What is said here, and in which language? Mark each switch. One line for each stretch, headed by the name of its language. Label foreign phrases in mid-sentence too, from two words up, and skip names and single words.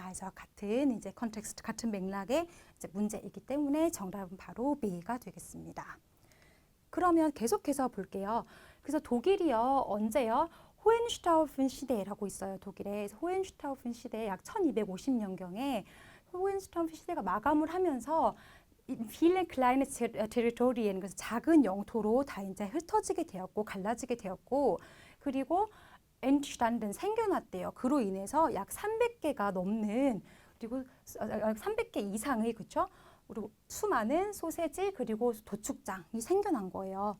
Korean: 그래서 같은 이제 컨텍스트, 같은 맥락의 이제 문제이기 때문에 정답은 바로 B가 되겠습니다. 그러면 계속해서 볼게요. 그래서 독일이요, 언제요? 호헨슈타우픈 시대라고 있어요. 독일에. 그래서 호헨슈타우픈 시대 약 1250년경에 호헨슈타우픈 시대가 마감을 하면서
German: viele kleine Territorien,
Korean: 그래서 작은 영토로 다 이제 흩어지게 되었고 갈라지게 되었고, 그리고 entstanden, 생겨났대요. 그로 인해서 약 300개가 넘는, 그리고 300개 이상의, 그렇죠? 그리고 수많은 소세지 그리고 도축장이 생겨난 거예요.